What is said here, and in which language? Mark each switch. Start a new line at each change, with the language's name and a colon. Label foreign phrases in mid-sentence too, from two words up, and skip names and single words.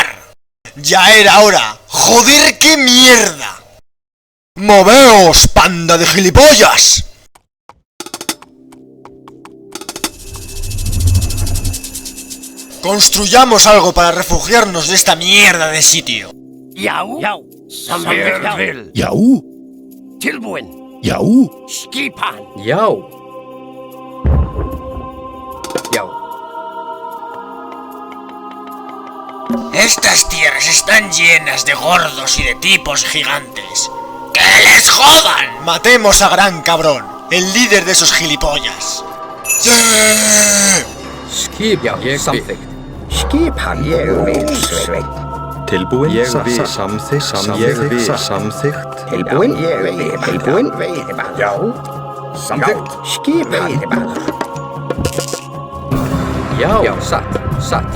Spanish: Ya era hora. Joder, qué mierda. ¡Moveos, panda de gilipollas! Construyamos algo para refugiarnos de esta mierda de sitio.
Icelandic: Jau. Samvirkvill. Jau. Tilbúin. Jau. Skipan. Jau.
Spanish: Estas tierras están llenas de gordos y de tipos gigantes. ¡Que les jodan! Matemos a Gran Cabrón, el líder de esos gilipollas. ¡Sí!
Icelandic: Skip samþykkt. Skipan ég vil. Tilbúin. Samþykkt. Tilbúin. Tilbúin. Já. Samþykkt. Skipan. Já, satt.